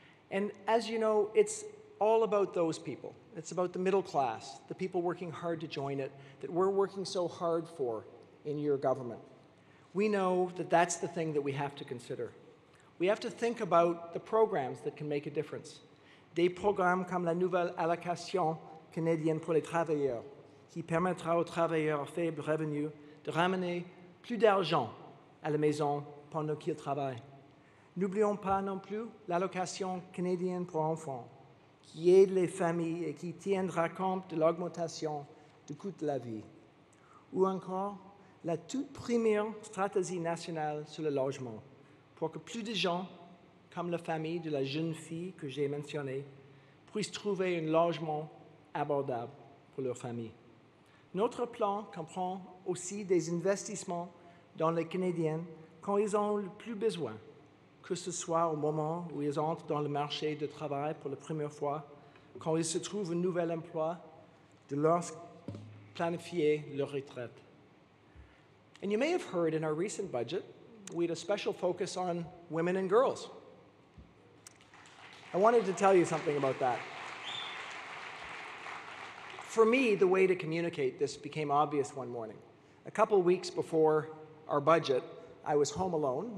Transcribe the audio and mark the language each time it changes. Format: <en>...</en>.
<en>And as you know, it's all about those people. It's about the middle class, the people working hard to join it, that we're working so hard for in your government. We know that that's the thing that we have to consider. We have to think about the programs that can make a difference.</en> <fr>Des programmes comme la nouvelle allocation canadienne pour les travailleurs, qui permettra aux travailleurs à faible revenu de ramener plus d'argent à la maison pendant qu'ils travaillent. N'oublions pas non plus l'allocation canadienne pour enfants, qui aide les familles et qui tiendra compte de l'augmentation du coût de la vie. Ou encore, la toute première stratégie nationale sur le logement, pour que plus de gens, comme la famille de la jeune fille que j'ai mentionnée, puissent trouver un logement abordable pour leur famille. Notre plan comprend aussi des investissements dans les Canadiens quand ils ont le plus besoin, que ce soit au moment où ils entrent dans le marché du travail pour la première fois, quand ils se trouvent un nouvel emploi, de leur planifier leur retraite.</fr> <en>And you may have heard in our recent budget, we had a special focus on women and girls. I wanted to tell you something about that. For me, the way to communicate this became obvious one morning. A couple of weeks before our budget, I was home alone.</en>